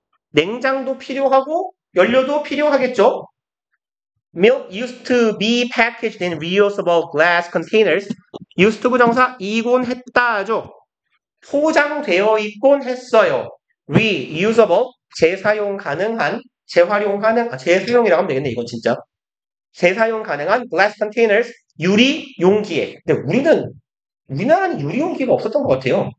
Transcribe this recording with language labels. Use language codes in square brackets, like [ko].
[ko] 냉장도 필요하고 연료도 필요하겠죠. [en] Milk used to be packaged in reusable glass containers. [ko] used to 부정사 이곤 했다죠. 포장되어 있곤 했어요. reusable 재사용 가능한 재활용 가능 재수용이라고 하면 되겠네. 이건 진짜 재사용 가능한 glass containers 유리 용기에. 근데 우리나라는 유리 용기가 없었던 것 같아요.